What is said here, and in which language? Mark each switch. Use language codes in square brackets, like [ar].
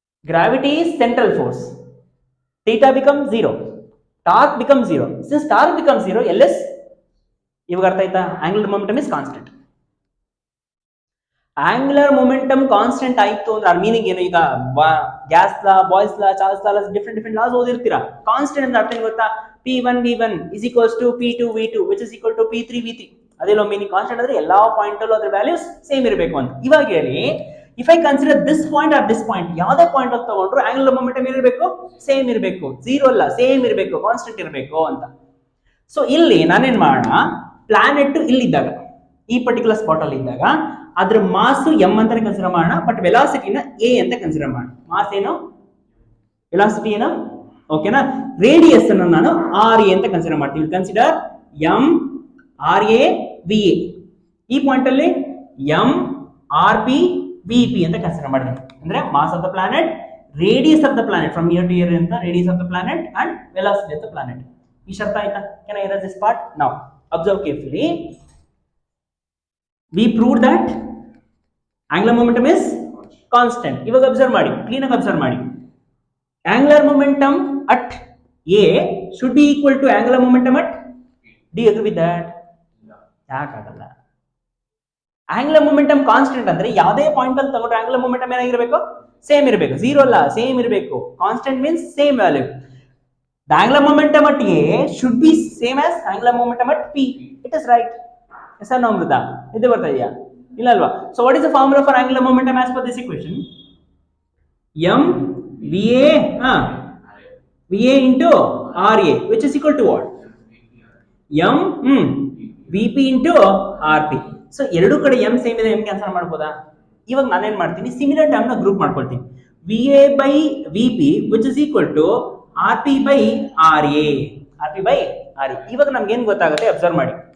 [en] Gravity is central force. Theta becomes 0. Torque becomes 0. Since torque becomes 0, LS, [kn] ಇವಾಗ ಅರ್ಥ ಆಯ್ತಾ? [en] Angular momentum is constant. [kn] Angular momentum constant ಆಯ್ತು ಅಂದ್ರೆ ಅದ್ರ meaning ಏನು? ಈಗ ಗ್ಯಾಸ್ ಲಾ, ಬಾಯ್ಸ್ ಲಾ, ಚಾರ್ಲ್ಸ್ ಲಾ, ಡಿಫ್ರೆಂಟ್ ಲಾಸ್ ಓದಿರ್ತೀರಾ. ಕಾನ್ಸ್ಟೆಂಟ್ ಅಂದ್ರೆ ಅರ್ಥ ಏನು ಗೊತ್ತಾ? [en] P1 V1 is equals to P2 V2 which is equal to P3 V3. [kn] ಅದೇನೋ ಮೀನಿಂಗ್. ಕಾನ್ಸ್ಟೆಂಟ್ ಅಂದ್ರೆ ಎಲ್ಲಾ ಪಾಯಿಂಟ್ ಅಲ್ಲೂ ಅದ್ರ ವ್ಯಾಲ್ಯೂಸ್ ಸೇಮ್ ಇರಬೇಕು ಅಂತ. ಇವಾಗ ಹೇಳಿ, [en] if I consider this point [kn] R this point, ಯಾವುದೇ ಪಾಯಿಂಟ್ ಅಲ್ಲಿ ತಗೊಂಡ್ರು ಆಂಗುಲರ್ ಮೊಮೆಂಟಮ್ ಏನಿರಬೇಕು? ಸೇಮ್ ಇರಬೇಕು. 0 ಅಲ್ಲ, ಸೇಮ್ ಇರಬೇಕು, ಕಾನ್ಸ್ಟೆಂಟ್ ಇರಬೇಕು ಅಂತ. ಸೊ ಇಲ್ಲಿ ನಾನೇನ್ ಮಾಡೋಣ, ಪ್ಲಾನೆಟ್ ಇಲ್ಲಿದ್ದಾಗ, ಈ ಪರ್ಟಿಕ್ಯುಲರ್ ಸ್ಪಾಟ್ ಅಲ್ಲಿ ಇದ್ದಾಗ ಅದ್ರ ಮಾಸ್ ಎಂ ಅಂತಾನೆ ಕನ್ಸಿಡರ್ ಮಾಡೋಣ, ಬಟ್ ವೆಲಾಸಿಟಿನ ಎ ಅಂತ ಕನ್ಸಿಡರ್ ಮಾಡೋಣ. ಮಾಸ್ ಏನು? ವೆಲಾಸಿಟಿ ಏನು? ಓಕೆನಾ? ರೇಡಿಯಸ್ ಅನ್ನು ನಾನು ಆರ್ ಎ ಅಂತ ಕನ್ಸಿಡರ್ ಮಾಡ್ತೀವಿ. [en] Consider M R A V A. [kn] ಈ ಪಾಯಿಂಟ್ ಅಲ್ಲಿ M R P V P ಅಂತ ಕನ್ಸಿಡರ್ ಮಾಡಿದ್ವಿ. [en] ಅಂದ್ರೆ mass of the planet, radius of the planet from year to year ಅಂತ, radius of the planet and velocity of the planet. [kn] ಇಷ್ಟ ಅರ್ಥ ಆಯ್ತಾ? [en] Can I erase this part? Now observe carefully. We proved that angular momentum is constant. [kn] ಇವಾಗ observe ಮಾಡಿ, clean ಆಗಿ observe ಮಾಡಿ. [en] Angular momentum at A should be equal to angular momentum at. Do you agree with that? [kn] ಯಾಕಾಗಲ್ಲ? Angular momentum constant ಅಂದ್ರೆ ಯಾವುದೇ point ಅಲ್ಲಿ ತಗೊಂಡ್ರೆ angular momentum ಏನಾಗಿರಬೇಕು? Same ಇರಬೇಕು. 0 ಅಲ್ಲ, ಸೇಮ್ ಇರಬೇಕು. [en] Constant means same value. The angular momentum at A should be same as angular momentum at P. It is right. Yes or no, Amrita? [kn] ಇದು ಬರ್ತಾ ಇದೆಯಾ? ಇಲ್ಲ ಅಲ್ವಾ? [en] So what is the formula for angular momentum as per this equation? M VA VA into RA, which is equal to what? M VP into RP. [kn] So ಎರಡು ಕಡೆ M same ಇದೆ, M cancel ಮಾಡ್ಬೋದಾ? ಇವಾಗ ನಾನೇನ್ ಮಾಡ್ತೀನಿ, similar term ನ group ಮಾಡ್ಕೊಳ್ತೀನಿ. [en] V A by V P which is equal to R P by R A. R P by R A. [kn] ಇವಾಗ ನಮ್ಗೆ ಏನ್ ಗೊತ್ತಾಗುತ್ತೆ? ಅಬ್ಸರ್ವ್ ಮಾಡಿ.